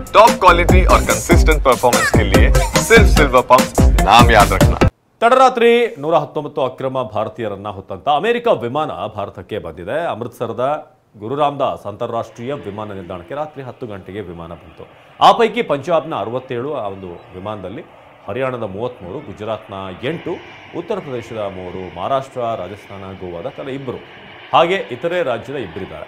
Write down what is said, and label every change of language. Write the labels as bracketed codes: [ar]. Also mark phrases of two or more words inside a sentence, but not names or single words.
[en] top quality [hi] और [en] consistent performance [hi] के लिए सिर्फ सिल्वर पंप नाम याद रखना। [kn] ತಡರಾತ್ರಿ 119 ಅಕ್ರಮ ಭಾರತೀಯರನ್ನ ಹೊತ್ತಂತ ಅಮೆರಿಕ ವಿಮಾನ ಭಾರತಕ್ಕೆ ಬಂದಿದೆ. ಅಮೃತಸರದ ಗುರು ರಾಮದಾಸ್ ಅಂತಾರಾಷ್ಟ್ರೀಯ ವಿಮಾನ ನಿಲ್ದಾಣಕ್ಕೆ ರಾತ್ರಿ 10 ಗಂಟೆಗೆ ವಿಮಾನ ಬಂತು. ಆ ಪೈಕಿ ಪಂಜಾಬ್ನ 67 ಆ ಒಂದು ವಿಮಾನದಲ್ಲಿ, ಹರಿಯಾಣದ 33, ಗುಜರಾತ್ನ 8, ಉತ್ತರ ಪ್ರದೇಶದ 3, ಮಹಾರಾಷ್ಟ್ರ, ರಾಜಸ್ಥಾನ, ಗೋವಾದ ತಲಾ 2 ಹಾಗೆ ಇತರೆ ರಾಜ್ಯದ 2 ಇದ್ದಾರೆ.